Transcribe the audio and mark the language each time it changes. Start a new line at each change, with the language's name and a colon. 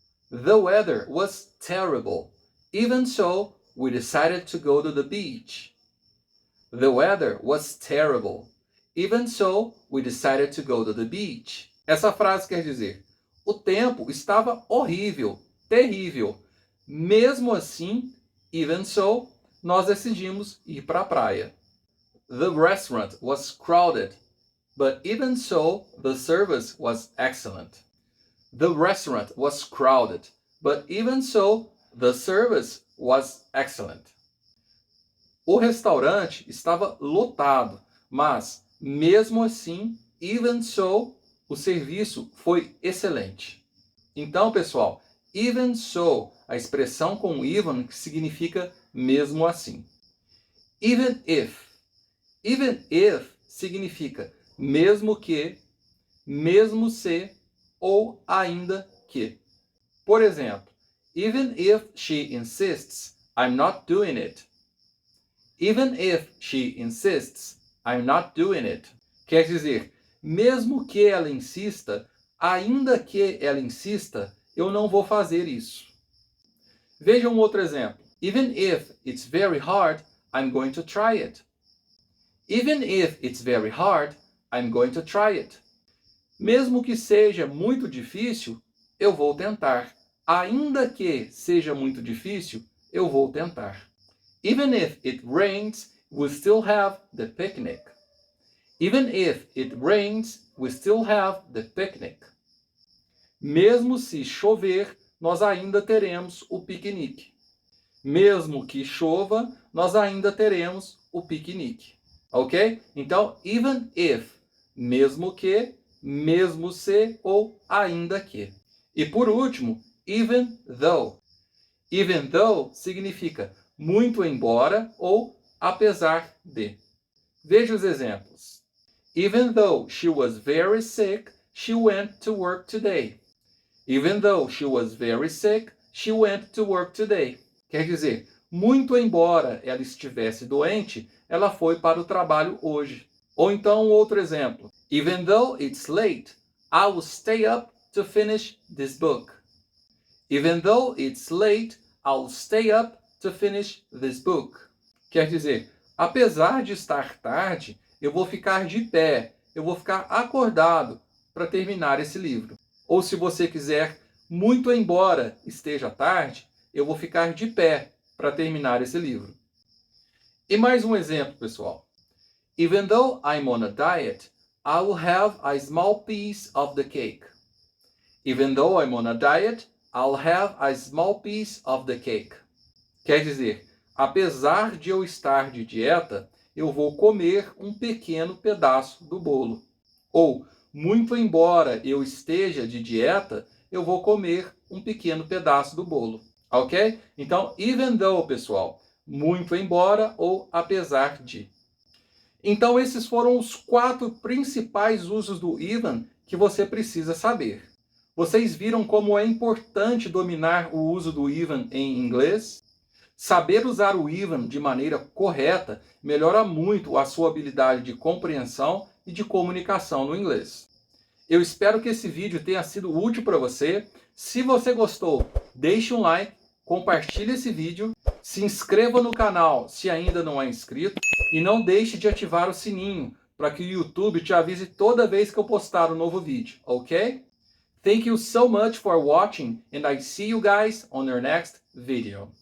English: The weather was terrible. Even so, we decided to go to the beach. The weather was terrible. Even so, we decided to go to the beach.
Portuguese: Essa frase quer dizer, o tempo estava horrível, terrível. Mesmo assim,
English: even so,
Portuguese: nós decidimos ir para a praia.
English: The restaurant was crowded, but even so, the service was excellent. The restaurant was crowded, but even so, the service was excellent.
Portuguese: O restaurante estava lotado, mas mesmo assim,
English: even so,
Portuguese: o serviço foi excelente. Então, pessoal,
English: even so,
Portuguese: a expressão com even que significa mesmo assim.
English: Even if. Even if
Portuguese: significa mesmo que, mesmo se ou ainda que. Por exemplo,
English: even if she insists, I'm not doing it. Even if she insists, I'm not doing it.
Portuguese: Quer dizer, mesmo que ela insista, ainda que ela insista, eu não vou fazer isso. Veja um outro exemplo.
English: Even if it's very hard, I'm going to try it. Even if it's very hard, I'm going to try it.
Portuguese: Mesmo que seja muito difícil, eu vou tentar. Ainda que seja muito difícil, eu vou tentar.
English: Even if it rains, we'll still have the picnic. Even if it rains, we still have the picnic.
Portuguese: Mesmo se chover, nós ainda teremos o piquenique. Mesmo que chova, nós ainda teremos o piquenique. Ok? Então,
English: even if,
Portuguese: mesmo que, mesmo se ou ainda que. E por último,
English: even though. Even though
Portuguese: significa muito embora ou apesar de. Veja os exemplos.
English: Even though she was very sick, she went to work today. Even though she was very sick, she went to work today.
Portuguese: Quer dizer, muito embora ela estivesse doente, ela foi para o trabalho hoje. Ou então um outro exemplo.
English: Even though it's late, I will stay up to finish this book. Even though it's late, I will stay up to finish this book.
Portuguese: Quer dizer, apesar de estar tarde, eu vou ficar de pé, eu vou ficar acordado para terminar esse livro. Ou se você quiser, muito embora esteja tarde, eu vou ficar de pé para terminar esse livro. E mais um exemplo, pessoal.
English: Even though I'm on a diet, I will have a small piece of the cake. Even though I'm on a diet, I'll have a small piece of the cake.
Portuguese: Quer dizer, apesar de eu estar de dieta, eu vou comer um pequeno pedaço do bolo. Ou, muito embora eu esteja de dieta, eu vou comer um pequeno pedaço do bolo. Ok? Então,
English: even though,
Portuguese: pessoal, muito embora ou apesar de. Então, esses foram os 4 principais usos do even que você precisa saber. Vocês viram como é importante dominar o uso do even em inglês? Saber usar o even de maneira correta melhora muito a sua habilidade de compreensão e de comunicação no inglês. Eu espero que esse vídeo tenha sido útil para você. Se você gostou, deixe um like, compartilhe esse vídeo, se inscreva no canal se ainda não é inscrito e não deixe de ativar o sininho para que o YouTube te avise toda vez que eu postar um novo vídeo, ok?
English: Thank you so much for watching and I see you guys on your next video.